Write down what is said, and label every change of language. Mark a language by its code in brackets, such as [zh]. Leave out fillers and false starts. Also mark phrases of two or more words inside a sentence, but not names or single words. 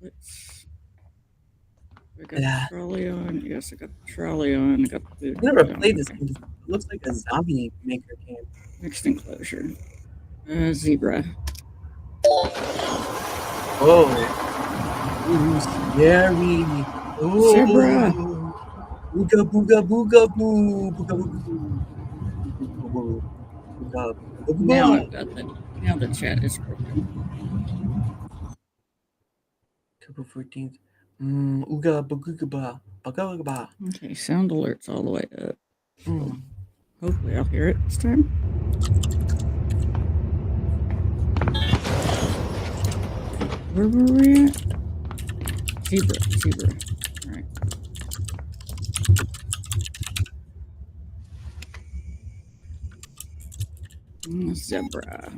[en] I got the trolley on. Yes, I got the trolley on. I got the food. I never on. played this game. It looks like a zombie maker game. Next enclosure. Zebra. Oh. Ooh, scary. Ooh. Zebra. Booga booga booga boo. Booga booga boo. Booga booga booga boo. Now I've got the. Now the chat is broken. Couple 14th. Ooga booga ba. Booga ba. Okay, sound alerts all the way up. So hopefully I'll hear it this time. Where were we at? Zebra. All right. Zebra.